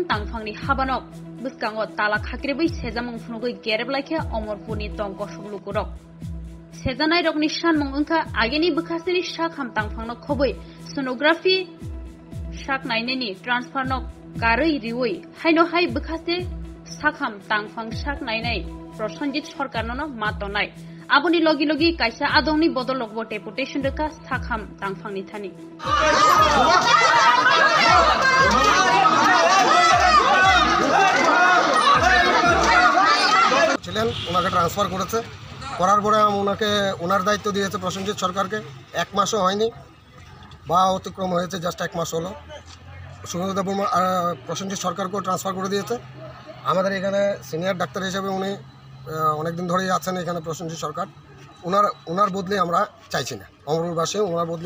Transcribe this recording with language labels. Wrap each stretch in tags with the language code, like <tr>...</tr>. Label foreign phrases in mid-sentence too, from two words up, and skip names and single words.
<trp>tangfangni habanok beskango Tala Khakherebai sejamung phunugoi Khakhereplaikha Amarpurni tongko Lukurok sejanai rokni sanmung engka ageni bekaste ni Sakham tangfangno khoboi sonography sak naineni transfer no karoi riwoi haino hai bekaste Sakham tangfang sak nainai Prosenjit Sarkarno no matonai Aboni logi logi kaisa adongni bodol logbo deputation reka Sakham tangfangni thani</trp> <bn>ছিলেন ওনাকে ট্রান্সফার করেছে করার পরে ওনাকে ওনার দায়িত্ব দিয়েছে প্রসেনজিৎ সরকারকে এক মাসও হয়নি বা অতিক্রম হয়েছে জাস্ট এক মাস হলো সুন্দরদেব প্রসেনজিৎ সরকারকেও ট্রান্সফার করে দিয়েছে আমাদের এখানে</bn> <en>senior doctor</en> <bn>হিসেবে উনি অনেকদিন ধরেই আছেন এখানে প্রসেনজিৎ সরকার ওনার বদলি আমরা চাইছি না অমরপুরবাসী ওনার বদলি</bn>